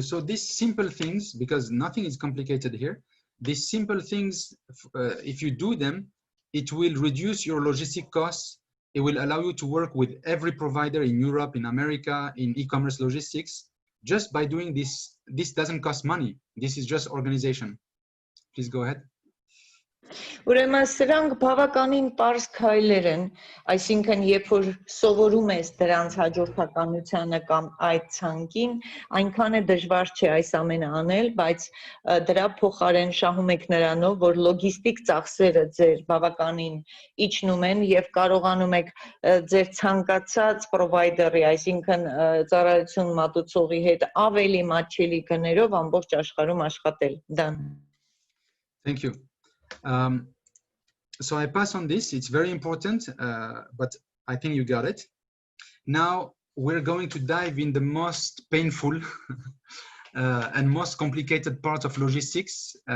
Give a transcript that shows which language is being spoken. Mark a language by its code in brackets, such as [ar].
[en] So these simple things, because nothing is complicated here, these simple things, if you do them, it will reduce your logistic costs it will allow you to work with every provider in Europe, in America, in e-commerce logistics. Just by doing this, this doesn't cost money. This is just organization. Please go ahead. [hy] Ուրեմն սրանք բավականին པարզ քայլեր են, այսինքն երբ որ սովորում ես դրանց հաջորդականությանը կամ այդ ցանկին, այնքան է դժվար չէ այս ամենը անել, բայց դրա փոխարեն շահում եք նրանով, որ լոգիստիկ ծախսերը ձեր բավականին իջնում են եւ կարողանում եք ձեր ցանկացած պրովայդերի, այսինքն ծառայություն մատուցողի հետ ավելի մատչելի գներով ամբողջ աշխարհում աշխատել։ Դան։ [en] Thank you. So I pass on this. It's very important, but I think you got it. Now we're going to dive in the most painful and most complicated part of logistics.